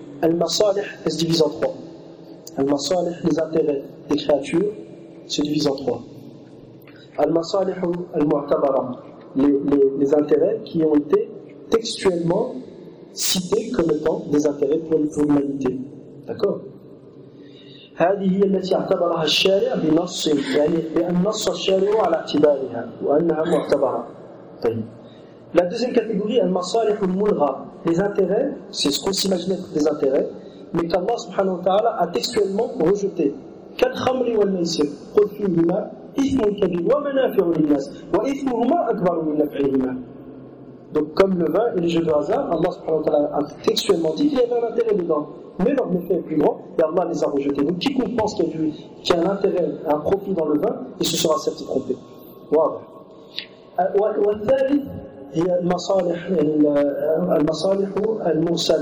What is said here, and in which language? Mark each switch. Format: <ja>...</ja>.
<fr>Al-Masalih, elle se divise en trois. Al-Masalih, les intérêts des créatures, se divise en trois. Al-Masalih, Al-Mu'tabara, les intérêts qui ont été textuellement cités comme étant des intérêts pour l'humanité. D'accord.</fr> <ar>هذه هي التي اعتبرها الشارع بنص يعني بأن نص الشارع على اعتبارها وأنها معتبرة. طيب.</ar> <fr>La deuxième catégorie est المصالح الملغى. Les intérêts, c'est ce qu'on s'imagine être des intérêts, mais qu'Allah subhanahu wa ta'ala a textuellement rejeté.</fr> <ar>كالخمر والميسر قل فيهما إثم كبير ومنافع للناس وإثمهما أكبر من نفعهما.</ar> <fr>Donc comme le vin et les jeux de hasard, Allah subhanahu wa ta'ala a textuellement dit qu'il y avait un intérêt dedans. Mais leur méfait est plus grand et Allah les a rejetés. Donc quiconque pense qu'il y a un intérêt, un profit dans le vin, il se sera certes trompé. Waouh.</fr>